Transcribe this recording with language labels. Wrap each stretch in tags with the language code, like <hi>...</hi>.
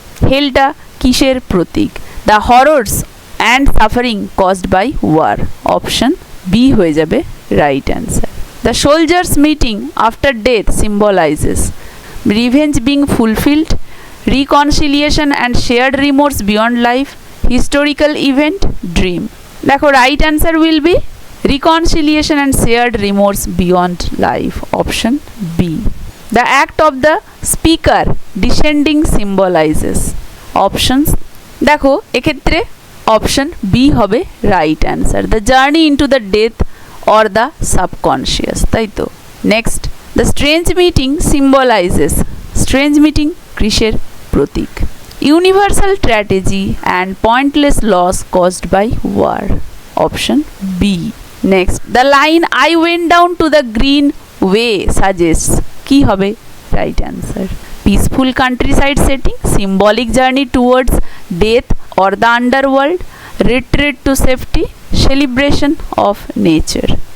<bn>হেলটা কিসের প্রতীক?</bn> <en>The horrors and suffering caused by war. Option B</en> <bn>হয়ে যাবে</bn> <en>right answer. The soldiers meeting after death symbolizes revenge being fulfilled, reconciliation and shared remorse beyond life, historical event, dream. দেখো right answer will be reconciliation and shared remorse beyond life, option B. The act of the speaker descending symbolizes options,</en> <bn>দেখো এক্ষেত্রে</bn> <en>Option B হবে right answer, the journey into the death or the subconscious, তাই তো। Next, the strange meeting symbolizes, strange meeting</en> <bn>কিসের প্রতীক?</bn> <en>Universal tragedy and pointless loss caused by war. Option B. Next, the line I went down to the green way suggests</en> <bn>কি হবে</bn> <en>right answer? Peaceful countryside setting, symbolic journey towards death or the underworld, retreat to safety, celebration of nature.</en>